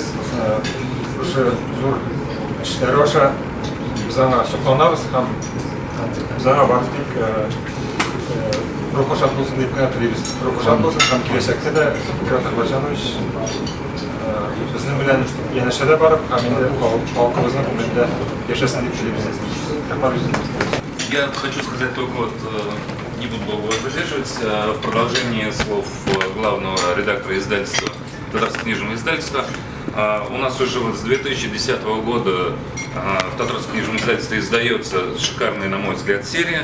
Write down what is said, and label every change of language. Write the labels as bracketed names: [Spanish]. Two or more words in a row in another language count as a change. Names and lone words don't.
[Tatar] Ошо зур эшләре аша без аңа сокланабыз һәм без аңа барлык рухы шат булсын дип кенә телибез. Рухы шат булсын һәм киләчәктә дә Фикрат Ахмәтҗанович безнең белән янәшәдә барып, һәм инде халкыбызның күңелендә яшәсен дип телибез. [Russian] Я хочу сказать только вот, не буду долго вас задерживать, в продолжении слов главного редактора издательства, Татарского книжного издательства. У нас уже вот с 2010 года в Татарском книжном издательстве издается шикарная, на мой взгляд, серия.